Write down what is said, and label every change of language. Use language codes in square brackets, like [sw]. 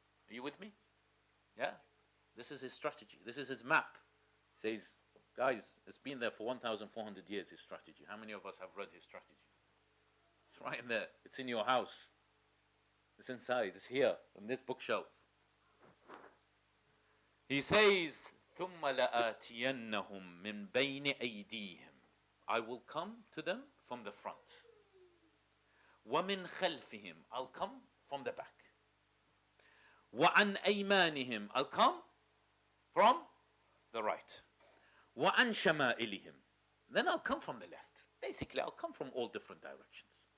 [en] Are you with me? Yeah? This is his strategy. This is his map. He says, guys, it's been there for 1,400 years, his strategy. How many of us have read his strategy? It's right in there. It's in your house. It's inside. It's here, on this bookshelf. He says, [ar] ثُمَّ لَآتِيَنَّهُمْ مِنْ بَيْنِ أَيْدِيهِمْ. [en] I will come to them from the front. [ar] وَمِنْ خَلْفِهِمْ. [en] I'll come from the back. [ar] وَعَنْ أَيْمَانِهِمْ. [en] I'll come from the right. [ar] وَعَنْ شَمَائِلِهِمْ. [en] Then I'll come from the left. Basically, I'll come from all different directions.